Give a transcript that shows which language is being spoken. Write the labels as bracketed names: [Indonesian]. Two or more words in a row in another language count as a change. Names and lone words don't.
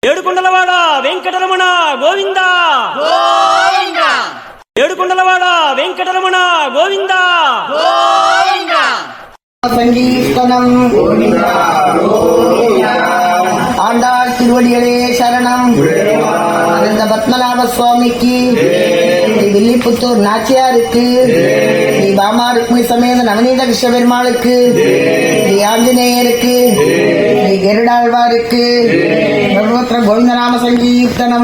[Telugu] ఏడుకొండలవాడ వెంకటరమణ గోవింద గోవింద ఏడుకొండలవాడ వెంకటరమణ గోవింద గోవింద [Tamil] சங்கீர்த்தனம் ஆண்டாள் திருவடிகளே சரணம். அந்த பத்மநாப சுவாமிக்கு, ஸ்ரீ வில்லிபுத்தூர் நாச்சியாருக்கு, ஸ்ரீ பாமா ருக்மி சமேத நவநீத கிருஷ்ண பெருமாளுக்கு, ஸ்ரீ ஆஞ்சநேயருக்கு, ஸ்ரீ கருடாழ்வாருக்கு சர்வத்திர கோவிந்தநாம சங்கீர்த்தனம்.